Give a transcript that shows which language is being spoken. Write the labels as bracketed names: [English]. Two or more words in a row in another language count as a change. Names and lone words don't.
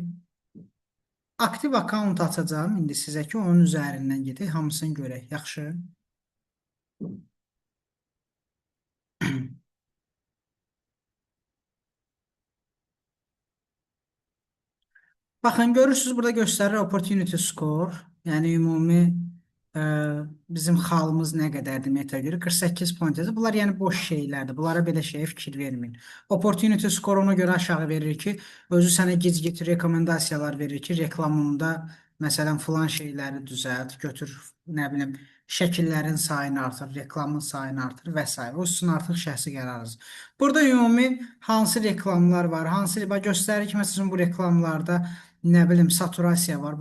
[Azerbaijani] Aktiv account açacağım indi sizə ki, onun üzərindən gedək, hamısını görək. Yaxşı. Baxın, görürsünüz burada göstərir [English] opportunity score. [Azerbaijani] Yəni ümumi bizim xalımız nə qədərdir meta görə? 48 point yazır. Bunlar yəni boş şeylərdir. Bunlara belə şeyə fikir verməyin. [English] Opportunity score [Azerbaijani] ona görə aşağı verir ki, özü sənə gec-gec rekomendasiyalar verir ki, reklamında məsələn filan şeyləri düzəlt, götür, nə bilim, şəkillərin sayını artır, reklamın sayını artır və s. O sizin artıq şəxsi qərarınız. Burada ümumi hansı reklamlar var, hansı göstərir ki, məsələn bu reklamlarda nə bilim saturasiya var.